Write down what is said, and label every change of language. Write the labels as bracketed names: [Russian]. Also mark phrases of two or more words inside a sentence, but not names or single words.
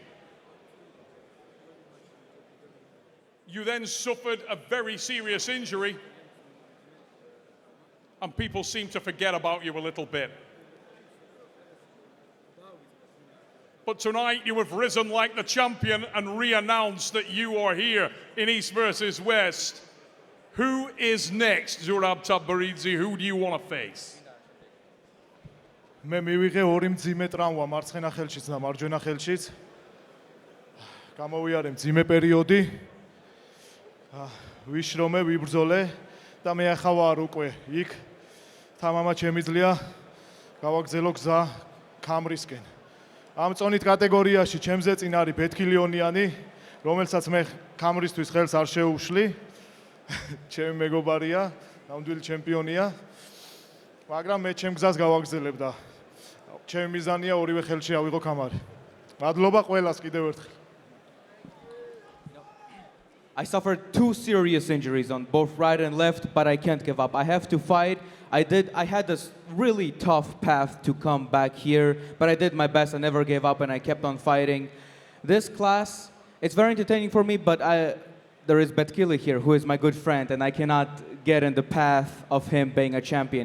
[English] You then suffered a very serious injury, and people seem to forget about you a little bit. But tonight you have risen like the champion and re-announced that you are here in East versus West. Who is next, Zurab Tavberidze? Who do you want to face? [Georgian] მე მივიღე 2 მძიმე ტრავმა მარცხენა ხელშიც და მარჯვენა ხელშიც. გამოვიარე მძიმე პერიოდი. ვიშრომე, ვიბრძოლე და მე ახლა ვარ უკვე იქ. თამამად შემიძლია გავაგზელო გზა ქამრისკენ. ამ წონით კატეგორიაში ჩემზე წინ არის ბეთქილიონიანი, რომელსაც მე ქამრისთვის ხელს არ შეუშვი. ჩემი მეგობარია, ნამდვილი ჩემპიონია. მაგრამ მე ჩემ გზას გავაგზელებ და ჩემი მიზანია ორივე ხელში ავიღო ქამარი. მადლობა ყველას კიდევ ერთხელ. [English] I suffered 2 serious injuries on both right and left, but I can't give up. I have to fight. I had this really tough path to come back here, but I did my best. I never gave up, and I kept on fighting. This class, it's very entertaining for me, but there is Betkili here, who is my good friend, and I cannot get in the path of him being a champion.